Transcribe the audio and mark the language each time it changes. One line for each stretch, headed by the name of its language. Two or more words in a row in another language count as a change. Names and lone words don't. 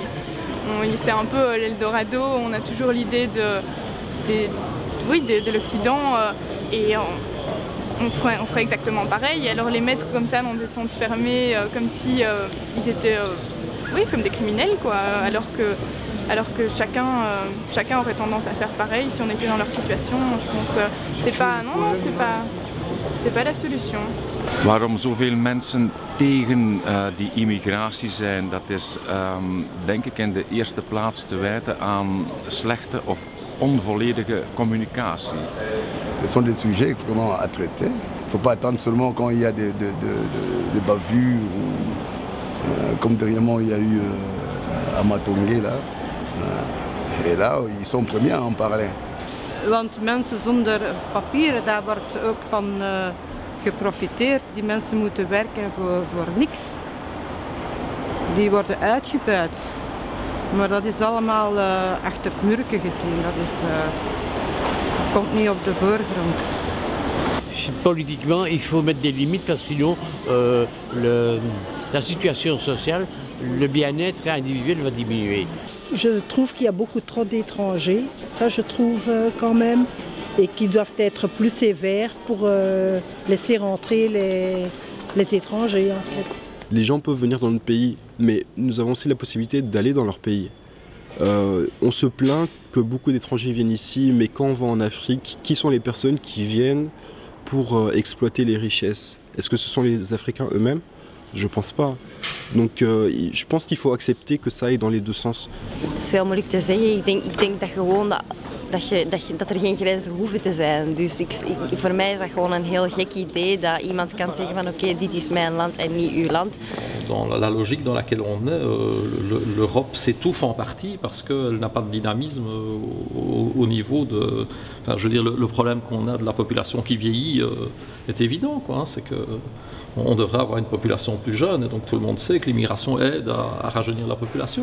French: C'est un peu l'Eldorado, on a toujours l'idée de l'Occident et on ferait exactement pareil. Et alors les mettre comme ça dans des centres fermés, comme si ils étaient comme des criminels, quoi, alors que chacun aurait tendance à faire pareil si on était dans leur situation. Je pense c'est pas la solution.
Dutch: Waarom zoveel mensen tegen die immigratie zijn, dat is denk ik in de eerste plaats te wijten aan slechte of onvolledige communicatie.
French: Ce sont des sujets vraiment à traiter. Il ne faut pas attendre seulement quand il y a des bavures, ou, comme dernièrement il y a eu à Matongé là. Et là, ils sont premiers à en parler.
Dutch: Want mensen zonder papieren, daar wordt ook van geprofiteerd. Die mensen moeten werken voor niks. Die worden uitgebuit. Maar dat is allemaal achter het murken gezien. Dat komt niet op de voorgrond.
French: Politiquement, il faut mettre des limites parce que sinon la situation sociale, le bien-être individuel va diminuer. Je trouve qu'il y a beaucoup trop d'étrangers, ça je trouve quand même, et qui doivent être plus sévères pour laisser rentrer les étrangers en fait. Les gens peuvent venir dans notre pays, mais nous avons aussi la possibilité d'aller dans leur pays. On se plaint que beaucoup d'étrangers viennent ici, mais quand on va en Afrique, qui sont les personnes qui viennent pour exploiter les richesses? Est-ce que ce sont les Africains eux-mêmes? Je pense pas. Donc je pense qu'il faut accepter que ça aille dans les deux sens.
Dutch: Het is heel moeilijk te zeggen. Ik denk dat gewoon dat er geen grenzen hoeven te zijn. Dus voor mij is dat gewoon een heel gek idee dat iemand kan zeggen van oké, dit is mijn land en niet uw land.
French: Dans la logique dans laquelle on est, l'Europe s'étouffe en partie parce qu'elle n'a pas de dynamisme au niveau de... Enfin, je veux dire, le problème qu'on a de la population qui vieillit est évident, quoi, hein, c'est qu'on devrait avoir une population plus jeune et donc tout le monde sait que l'immigration aide à rajeunir la population.